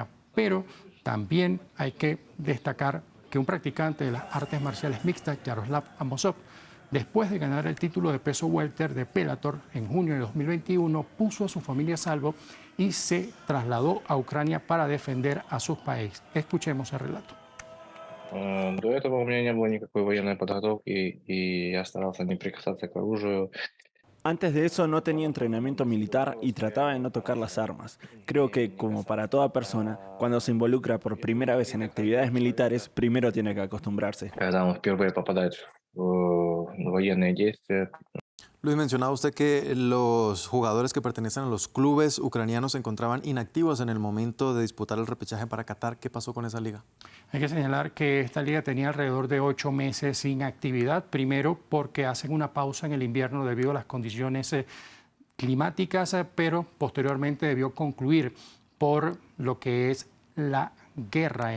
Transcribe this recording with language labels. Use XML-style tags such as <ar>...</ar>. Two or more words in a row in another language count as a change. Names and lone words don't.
<es>Pero también hay que destacar que un practicante de las artes marciales mixtas, Yaroslav Amosov, después de ganar el título de peso welter de Bellator en junio de 2021, puso a su familia a salvo y se trasladó a Ucrania para defender a su país. Escuchemos el relato.</es> <ru>До этого у меня не было никакой военной подготовки, и я старался не прикасаться к оружию.</ru> <es>Antes de eso no tenía entrenamiento militar y trataba de no tocar las armas. Creo que, como para toda persona, cuando se involucra por primera vez en actividades militares, primero tiene que acostumbrarse.</es> <ru>Когда он впервые попадает в военные действия.</ru> <es>Luis, mencionaba usted que los jugadores que pertenecen a los clubes ucranianos se encontraban inactivos en el momento de disputar el repechaje para Qatar. ¿Qué pasó con esa liga? Hay que señalar que esta liga tenía alrededor de 8 meses sin actividad. Primero porque hacen una pausa en el invierno debido a las condiciones climáticas, pero posteriormente debió concluir por lo que es la guerra.</es>